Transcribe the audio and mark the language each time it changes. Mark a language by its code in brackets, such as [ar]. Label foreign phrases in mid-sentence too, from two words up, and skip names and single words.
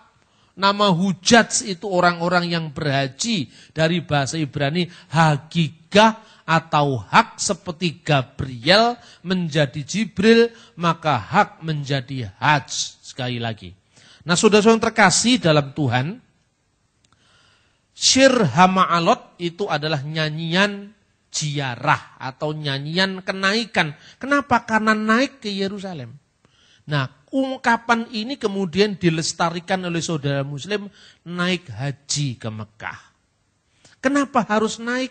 [id] Nama hujaj itu orang-orang yang berhaji, dari bahasa Ibrani hakikah atau hak, seperti Gabriel menjadi Jibril, maka hak menjadi haj. Sekali lagi. Nah, saudara-saudara yang terkasih dalam Tuhan, [he] שיר המעלות [id] itu adalah nyanyian ziarah atau nyanyian kenaikan. Kenapa? Karena naik ke Yerusalem. Nah, ungkapan ini kemudian dilestarikan oleh saudara muslim naik haji ke Mekah. Kenapa harus naik?